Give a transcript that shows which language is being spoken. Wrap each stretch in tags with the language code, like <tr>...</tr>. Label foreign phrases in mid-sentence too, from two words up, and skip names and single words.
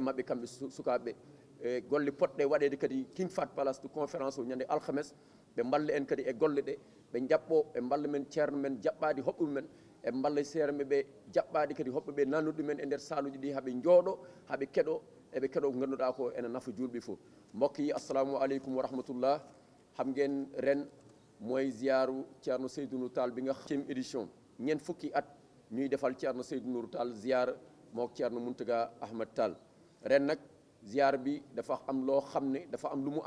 <ff>mabɓe kamɓe sukaɓe e golle poɗɗe waɗede kadi King Fahd Palace de conférence o ñande alhames ɓe mballa en kadi e golle ɗe ɓe jaɓɓo ɓe mballa men ceerno men jaɓɓade hoɓɓe mumen e mballa seerme ɓe jaɓɓade kadi hoɓɓe ɓe nannude men e nder saluji ɗi haaɓe jooɗo haaɓe keɗo eɓe keɗo ko ganduɗa ko ene nafa julɓe fof mbokk</ff> <wo>yi</wo> <ar>السلام عليكم ورحمة الله</ar> <wo>xam ngeen ren mooy ziyaru ceerno Seydou Nourou Tall bi nga xam édition ñeent fukki at ñuy defal ceerno Seydou Nourou Tall ziyaar mook ceerno Mountaga Ahmad Tall ren nag ziyaar bi dafa am loo xam ne dafa am lu mu</wo>